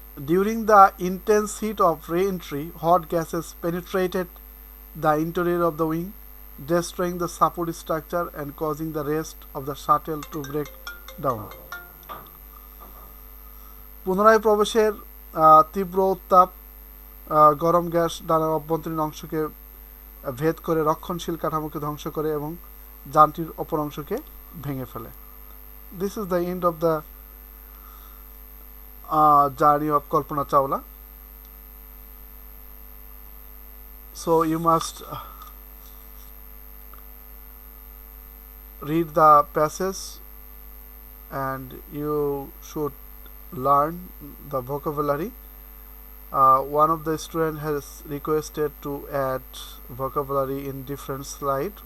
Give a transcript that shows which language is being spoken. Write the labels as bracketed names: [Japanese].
[English] During the intense heat of re-entry, hot gases penetrated the interior of the wing, destroying the support structure and causing the rest of the shuttle to break down. [Bangla] পুনরায় প্রবেশের তীব্র উত্তাপ গরম gas ডানার অভ্যন্তরীণ অংশকে ভেদ করে রক্ষণশীল কাঠামোকে ধ্বংস করে এবং যানটির অপর অংশকে ভেঙে ফেলে। [English] This is the end of the journey of Kalpana Chawla. So you must read the passage and you should learn the vocabulary. One of the student has requested to add vocabulary in different slide.